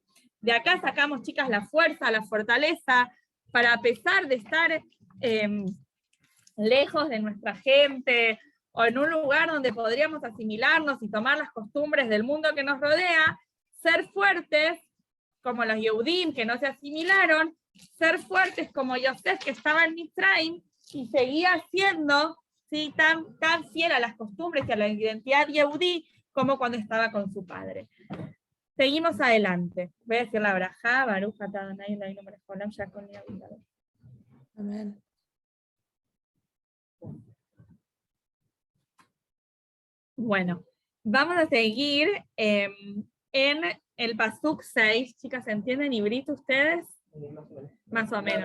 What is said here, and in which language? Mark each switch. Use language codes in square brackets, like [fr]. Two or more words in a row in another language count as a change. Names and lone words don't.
[es] De acá sacamos, chicas, la fuerza, la fortaleza, para a pesar de estar lejos de nuestra gente, o en un lugar donde podríamos asimilarnos y tomar las costumbres del mundo que nos rodea, ser fuertes, como los Yehudim que no se asimilaron, ser fuertes como Yosef que estaba en Mitzrayim y seguía siendo, ¿sí?, tan fiel a las costumbres y a la identidad Yehudí como cuando estaba con su padre. Seguimos adelante. Voy a decir la brajá, [he] ברוך אתה אדני אלהינו מלך העולם שהכל נהיה בדברו. [es] Amén. Bueno, vamos a seguir en el pasuk 6. Chicas, ¿entienden hibrit ustedes? Más o menos.